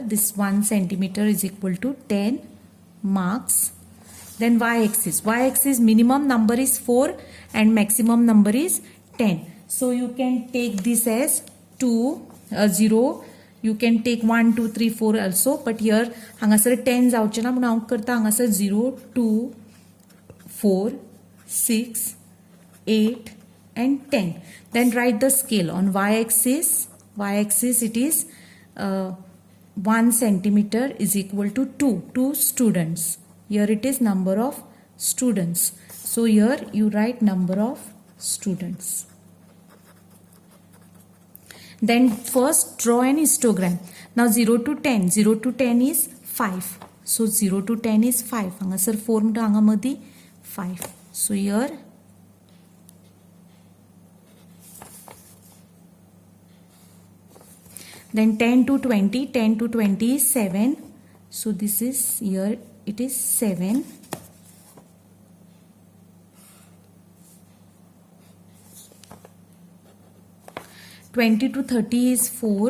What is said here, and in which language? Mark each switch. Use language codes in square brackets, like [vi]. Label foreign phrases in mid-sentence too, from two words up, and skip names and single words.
[en] This 1 centimeter is equal to 10 marks. Then y-axis. Y-axis minimum number is 4 and maximum number is 10. So you can take this as 0. You can take 1, 2, 3, 4 also. But here [kok] हांगासर 10 जावचे ना म्हणून हांव करता हांगासर [en] 0, 2, 4, 6, 8 and 10. Then write the scale on y-axis. Y-axis it is 1 centimeter is equal to 2 students. Here it is number of students. So here you write number of students. Then first draw an histogram. Now 0 to 10. 0 to 10 is 5. So 0 to 10 is 5. [kok] हांगासर 4 म्हणटा हांगा मदी 5. [en] So here then 10 to 20. 10 to 20 is 7. So this is here it is 7. Twenty to 30 is 4.